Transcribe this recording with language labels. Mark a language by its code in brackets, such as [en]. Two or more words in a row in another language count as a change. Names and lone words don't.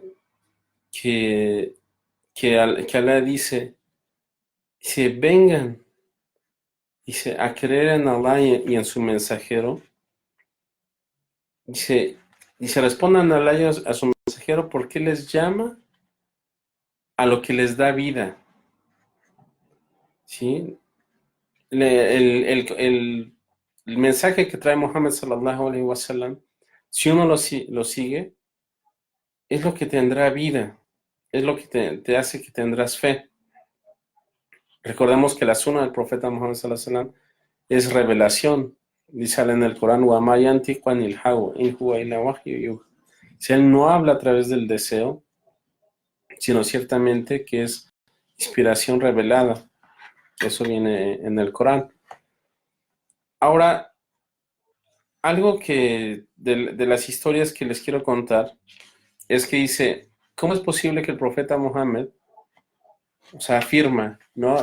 [es] Que, que Allah dice, vengan, dice, a creer en Allah y en su mensajero. Dice, respondan a Allah y a su mensajero porque les llama a lo que les da vida. ¿Sí? El mensaje que trae Muhammad [ar] صلى الله عليه وسلم, [es] si uno lo sigue, es lo que tendrá vida, es lo que te hace que tendrás fe. Recordemos que la sunna del profeta Muhammad [ar] صلى الله عليه وسلم [es] es revelación. Dice en el Corán, si él no habla a través del deseo, sino ciertamente que es inspiración revelada. Eso viene en el Corán. Ahora, algo que de las historias que les quiero contar es que dice, ¿cómo es posible que el profeta Muhammad, o sea, afirma, ¿no?